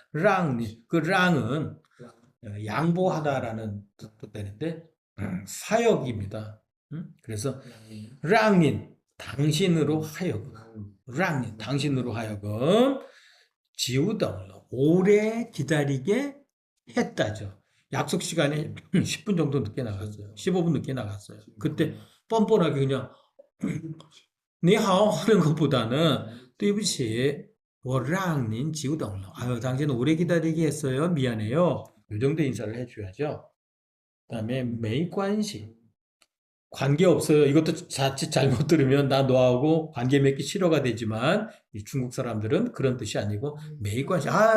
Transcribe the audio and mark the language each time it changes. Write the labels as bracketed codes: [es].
[ko] 让您, 그 랑은 양보하다라는 뜻도 되는데 사역입니다. 그래서 [zh] 让您 [ko] 당신으로 하여금, 让您 당신으로 하여금 [zh] 久等了 [ko] 오래 기다리게 했다죠. 약속 시간에 10분 정도 늦게 나갔어요. 15분 늦게 나갔어요. 그때 뻔뻔하게 그냥 [zh] 你好 [ko] 하는 것보다는 [zh] 对不起我让您久等了. [ko] 아유, 당신 오래 기다리게 했어요. 미안해요. 이 정도 인사를 해줘야죠. 그 다음에 [zh] 没关系. [ko] 관계없어요. 이것도 자칫 잘못 들으면 나 너하고 관계 맺기 싫어가 되지만 이 중국 사람들은 그런 뜻이 아니고 [zh] 没关系.